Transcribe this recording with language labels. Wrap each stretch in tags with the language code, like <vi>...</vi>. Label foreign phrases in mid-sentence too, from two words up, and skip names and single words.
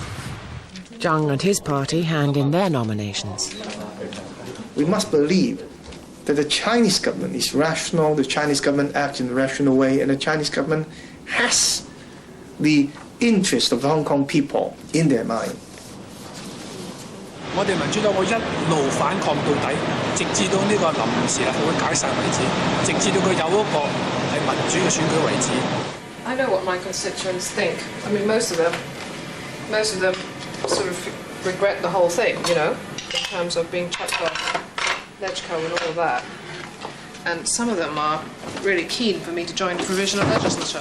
<en>Zhang and his party hand in their nominations. We must believe that the Chinese government is rational, the Chinese government acts in a rational way, and the Chinese government has the interest of the Hong Kong people in their mind.</en> <yue>我哋民主黨會一路反抗到底，直至到呢個臨時立法會解散為止，直至到佢有一個係民主嘅選舉為止。</yue> <en>I know what my constituents think. I mean, most of them sort of regret the whole thing, in terms of being chucked off LegCo and all of that. And some of them are really keen for me to join the provisional legislature.</en>